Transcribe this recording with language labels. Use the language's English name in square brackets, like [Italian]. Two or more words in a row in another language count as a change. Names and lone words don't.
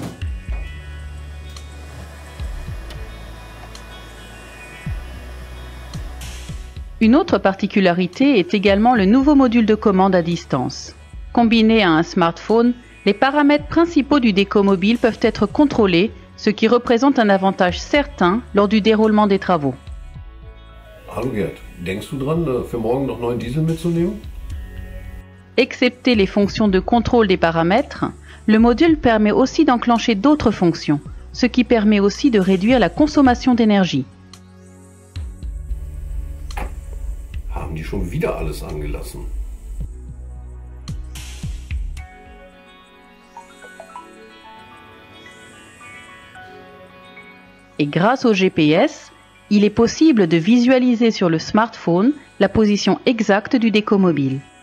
[French] Une autre particularité est également le nouveau module de commande à distance. Combiné à un smartphone, les paramètres principaux du décomobile peuvent être contrôlés, ce qui représente un avantage certain lors du déroulement des travaux. [German] Hallo Gerd, denkst du dran, für morgen noch neuen Diesel mitzunehmen? [French] Excepté les fonctions de contrôle des paramètres, le module permet aussi d'enclencher d'autres fonctions, ce qui permet aussi de réduire la consommation d'énergie. [German] schon wieder alles angelassen? [French] Et grâce au GPS, il est possible de visualiser sur le smartphone la position exacte du déco-mobile.